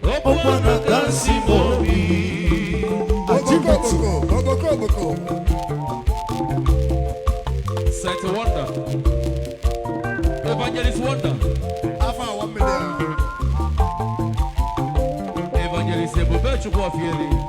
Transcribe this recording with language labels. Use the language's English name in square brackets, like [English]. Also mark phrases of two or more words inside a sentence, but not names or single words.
[Igbo] Ọkwa na nke a sị m obi. Oboko, oboko, oboko, oboko. [English] Saint Wonder. Evangelist Wonder. Alpha one million. Evangelist Ebube Chukwu Ofieri.